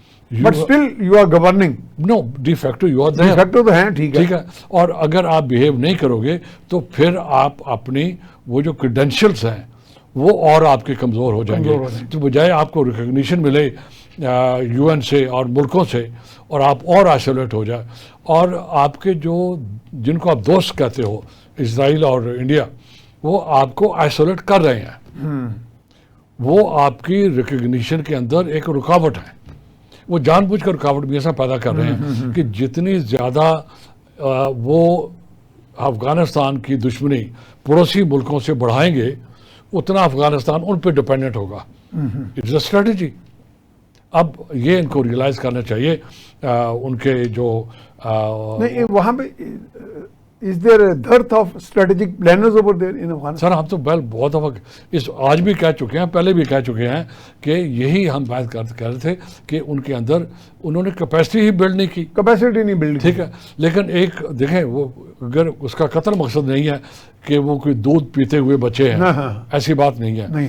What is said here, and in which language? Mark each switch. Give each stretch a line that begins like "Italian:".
English: But still you are governing. No, de facto you are there.
Urdu: De facto تو ہیں. ٹھیک ہے. اور اگر آپ بہیو نہیں کرو گے تو پھر آپ اپنی وہ جو کریڈینشلز ہیں وہ اور آپ کے کمزور ہو جائیں گے. تو بجائے آپ کو ریکگنیشن ملے یو این سے اور ملکوں سے، اور آپ اور آئسولیٹ ہو جائے، اور آپ کے جو جن کو آپ دوست کہتے ہو اسرائیل اور انڈیا، وہ آپ کو آئسولیٹ کر رہے ہیں. وہ آپ کی ریکگنیشن کے اندر ایک رکاوٹ ہے. وہ جان بوجھ کر رکاوٹ بھی ایسا پیدا کر رہے ہیں کہ جتنی زیادہ وہ افغانستان کی دشمنی پڑوسی ملکوں سے بڑھائیں گے اتنا افغانستان ان پہ ڈپینڈنٹ ہوگا.
English: It's a strategy.
Urdu: اب یہ ان کو ریئلائز کرنا چاہیے ان کے جو نہیں وہاں پہ
English: Is there a dearth of strategic planners over there in Afghanistan?
Urdu: سر ہم تو بہت دفعہ آج بھی کہہ چکے ہیں، پہلے بھی کہہ چکے ہیں کہ یہی ہم بات کر رہے تھے کہ ان کے اندر انہوں نے کیپیسٹی ہی بلڈ نہیں کی. کیپیسٹی نہیں بلڈ. ٹھیک ہے، لیکن ایک دیکھیں وہ اگر اس کا قتل مقصد نہیں ہے کہ وہ کوئی دودھ پیتے ہوئے بچے ہیں، ایسی بات نہیں ہے.